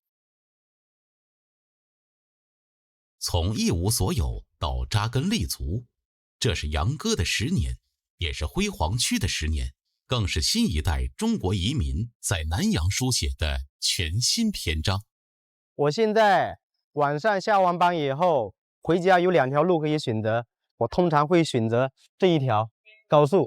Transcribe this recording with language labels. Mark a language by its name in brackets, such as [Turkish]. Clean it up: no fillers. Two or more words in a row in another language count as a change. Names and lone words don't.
[Chinese] 从一无所有到扎根立足，这是杨哥的10年，也是辉煌区的10年，更是新一代中国移民在南阳书写的全新篇章。我现在晚上下完班以後，回家有2條路可以選擇，我通常會選擇這一條高速。